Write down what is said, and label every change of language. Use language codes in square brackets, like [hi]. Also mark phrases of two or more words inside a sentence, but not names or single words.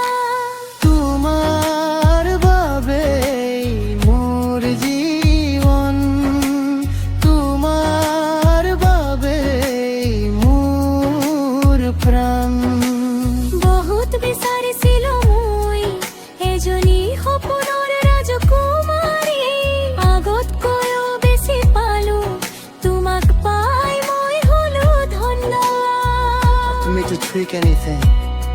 [as] তোমার বাবেই মোর জীবন, তোমার বাবেই মোর প্রাণ। বহুত বিচাৰিছিল মই এজনী সপোনৰ ৰাজকুমাৰী, আগতকৈও বেছি পালো তোমাক পাই মই হলো ধন্য। [en] For me to tweak anything